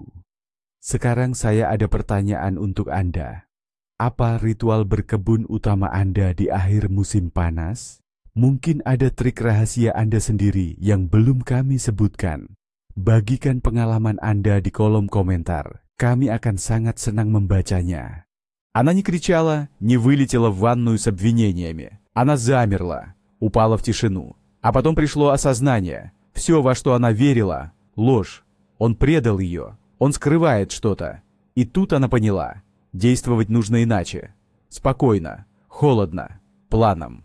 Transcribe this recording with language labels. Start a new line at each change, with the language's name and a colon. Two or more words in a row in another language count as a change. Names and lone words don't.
Indonesian: Sekarang saya ada pertanyaan untuk Anda. Apa ritual berkebun utama Anda di akhir musim panas? Mungkin ada trik rahasia Anda sendiri yang belum kami sebutkan. Bagikan pengalaman Anda di kolom komentar. Ками akan sangat senang membacanya.
Russian: Она не кричала, не вылетела в ванную с обвинениями. Она замерла, упала в тишину. А потом пришло осознание. Все, во что она верила, ложь. Он предал ее. Он скрывает что-то. И тут она поняла. Действовать нужно иначе. Спокойно, холодно, планом.